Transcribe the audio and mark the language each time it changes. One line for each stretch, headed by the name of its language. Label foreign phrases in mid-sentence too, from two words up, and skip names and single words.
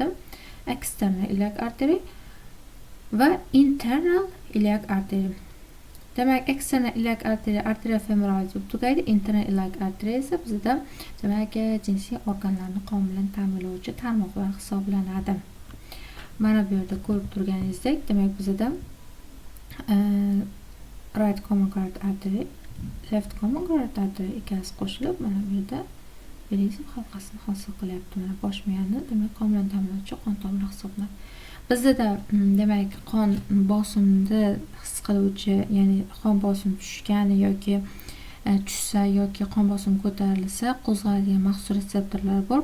English: External iliac
Uzbek: arteriya va
English: internal iliac
Uzbek: arteriya. Demak,
English: external iliac
Uzbek: arteriya
Latin: arteria femoralis
Uzbek: bo'lib tugaydi. Internal iliac arteriya esa bizda demak jinsiy organlarni qon bilan ta'minlovchi tarmoqlar hisoblanadi. Mana bu yerda ko'rib turganingizdek, demak bizda
English: right common carotid artery,
Uzbek: left common carotid artery ikkasi qo'shilib mana bu yerda Berisev halqasini hosil qilyapti. Mana bosh miyani demak qon bilan ta'minlovchi qon tomiri hisoblanadi. Bizda demak qon bosimini his qiluvchi, ya'ni qon bosimi tushgani yoki tushsa yoki qon bosimi ko'tarilsa qo'zg'aladigan maxsus retseptorlar bor.